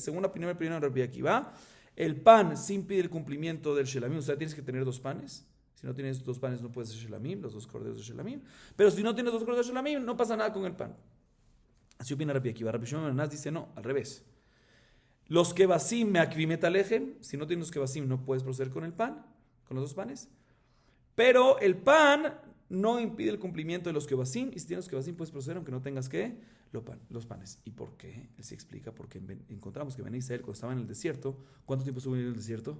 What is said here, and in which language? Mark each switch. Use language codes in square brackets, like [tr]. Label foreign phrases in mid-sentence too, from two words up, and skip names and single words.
[es] Según la opinión de Rabbi Akiva, el pan sí impide el cumplimiento del Shelamim, o sea, tienes que tener 2 panes. Si no tienes 2 panes no puedes hacer Shelamim, los 2 corderos de Shelamim. Pero si no tienes 2 corderos de Shelamim, no pasa nada con el pan. Así opina Rabbi Akiva. Rabbi Shimon ben Hanás dice no, al revés. [he] Los כבשים מעכבין את הלחם. [es] Si no tienes los kebasim no puedes proceder con el pan, con los 2 panes. Pero el pan no impide el cumplimiento de los kebasim. Y si tienes los kebasim puedes proceder aunque no tengas los panes. ¿Y por qué? Él se explica porque encontramos que Ben Israel cuando estaba en el desierto, ¿cuánto tiempo estuvo en el desierto?